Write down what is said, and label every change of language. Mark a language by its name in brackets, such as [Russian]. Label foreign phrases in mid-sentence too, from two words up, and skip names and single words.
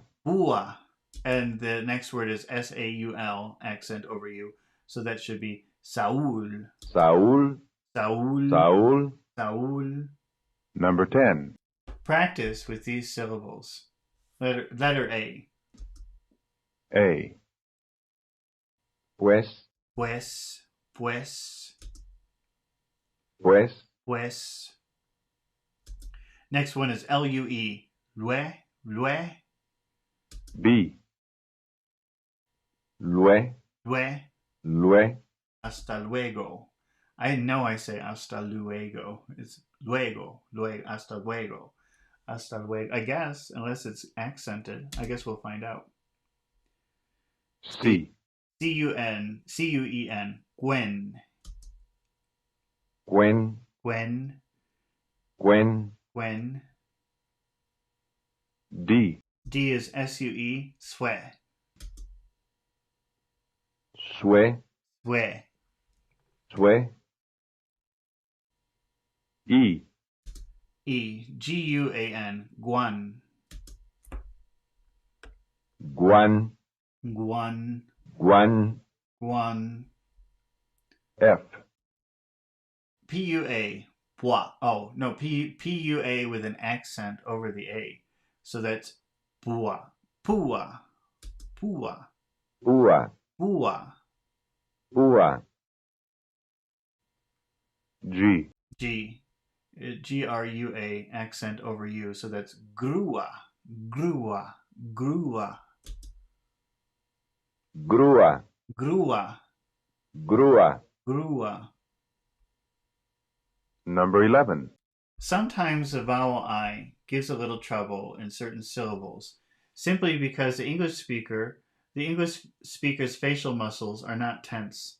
[English] Pua. And the next word is S-A-U-L, accent over U. So that should be Saul. Saul. Saul. Saul. Saul. Number 10. Practice with these syllables. Letter A. A. Pues. Pues. Pues. Pues. Pues. Next one is L-U-E. Lue. Lue. B. Lue. Lue. Lue. [Spanish] Hasta luego. [English] I know I say [Spanish] hasta luego. It's luego. Luego. Hasta luego. Hasta luego. [English] I guess, unless it's accented. I guess we'll find out. C. C-U-N. C-U-E-N. Gwen. Gwen. Gwen. Gwen. Gwen. D. D is S-U-E. Swe. Sue. Swe. Sue. E. E. G-U-A-N. Guan. Guan. Guan. Guan. Guan. F. P-U-A. Pua. Oh, no. P-U-A with an accent over the A. So that's pua. Pua. Pua. Ua. Pua. Ua. G. G. G-R-U-A, accent over U. So that's grua. Grua. Grua. Grua. Grua. Grua. Grua. Number 11. Sometimes the vowel I gives a little trouble in certain syllables, simply because the English speaker's facial muscles are not tense.